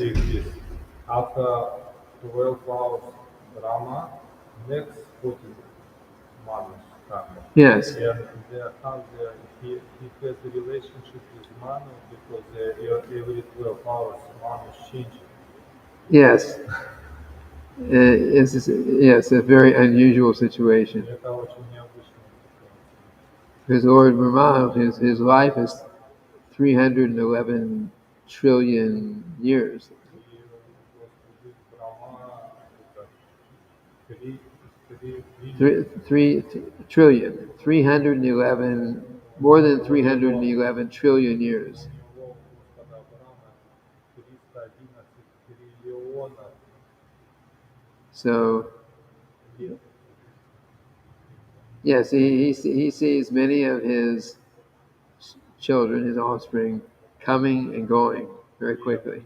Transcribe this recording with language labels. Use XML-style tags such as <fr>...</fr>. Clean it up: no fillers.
<en>Exist. After 12 hours Brahma, next 14 Manus come. Yes. And he has a relationship with Manu because every 12 hours Manu is changing. Yes. It's a very unusual situation.</en> <ru>Это очень необычная ситуация.</ru> <en>Because Lord Brahma, his life is 311 trillion years.</en> <ru>И Господи Брахма это</ru> <en>3 trillion, 311, more than 311 trillion years.</en> <ru>у него Господа Брахма 311 триллионов</ru> <en>So,</en> <ru>лет.</ru> <en>yes, he sees many of his children, his offspring, coming and going very quickly.</en>